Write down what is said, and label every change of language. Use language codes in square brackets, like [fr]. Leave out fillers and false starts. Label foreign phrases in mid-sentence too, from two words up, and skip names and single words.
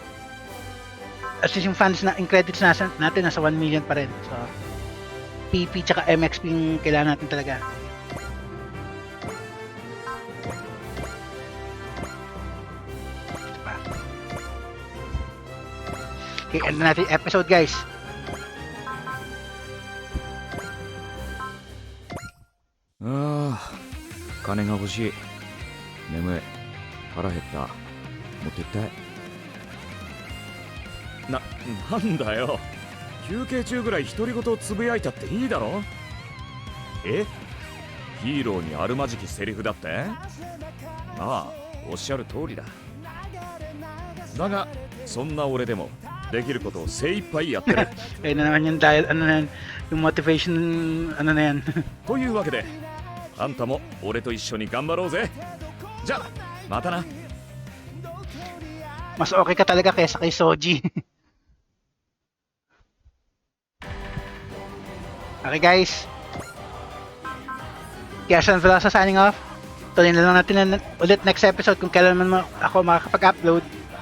[en] At least [tl] yung funds na, yung credits natin nasa 1 million pa rin. So, PP tsaka MXP yung kailangan natin talaga. Ito pa. Okay, end na natin yung episode, guys. [ja] 金が欲しい. 眠い。腹減った。持ってなんだよ休憩中ぐらい独り言をつぶやいたっていいだろえヒーローにあるまじきセリフだってああおっしゃる通りだだがそんな俺でもできることを精一杯やってる [tl] Ayun na naman yung dahil, ano na yan, yung motivation, ano na yan. [ja] というわけであんたも俺と一緒に頑張ろうぜじゃまたな [tl] Mas okay ka talaga kaysa kay Soji. Okay, guys. Kaya saan pala sa [en] signing off. [tl] Tuloy na lang natin ulit [en] next episode [tl] kung kailan man ako makakapag-upload.